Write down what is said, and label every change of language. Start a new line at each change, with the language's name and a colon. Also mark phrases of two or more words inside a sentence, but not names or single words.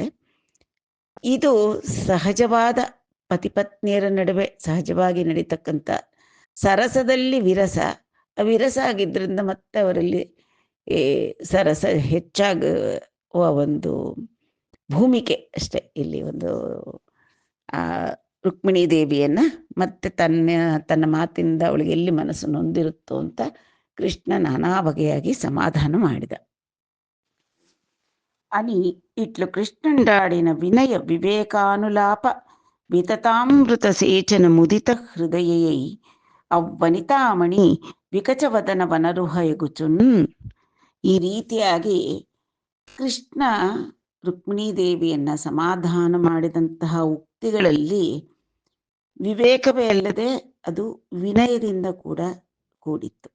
Kannada: ಇದು ಸಹಜವಾದ ಪತಿಪತ್ನಿಯರ ನಡುವೆ ಸಹಜವಾಗಿ ನಡೀತಕ್ಕಂಥ ಸರಸದಲ್ಲಿ ವಿರಸ ಆಗಿದ್ದರಿಂದ ಮತ್ತೆ ಅವರಲ್ಲಿ ಸರಸ ಹೆಚ್ಚಾಗುವ ಒಂದು ಭೂಮಿಕೆ ಅಷ್ಟೆ. ಇಲ್ಲಿ ಒಂದು ರುಕ್ಮಿಣಿ ದೇವಿಯನ್ನ ಮತ್ತೆ ತನ್ನ ಮಾತಿಂದ ಅವಳಿಗೆ ಎಲ್ಲಿ ಮನಸ್ಸು ನೊಂದಿರುತ್ತೋ ಅಂತ ಕೃಷ್ಣ ನಾನಾ ಬಗೆಯಾಗಿ ಸಮಾಧಾನ ಮಾಡಿದ.
Telugu: అని ఇట్లు కృష్ణుండాడిన వినయ వివేకానులాప వితతామృత సేచన ముదిత హృదయై అవ్వనితామణి వికచవదన వనరుహయగుచున్.
Kannada: ಈ ರೀತಿಯಾಗಿ ಕೃಷ್ಣ ರುಕ್ಮಿಣೀ ದೇವಿಯನ್ನ ಸಮಾಧಾನ ಮಾಡಿದಂತಹ ಉಕ್ತಿಗಳಲ್ಲಿ ವಿವೇಕವೇ ಅಲ್ಲದೆ ಅದು ವಿನಯದಿಂದ ಕೂಡ ಕೂಡಿತ್ತು.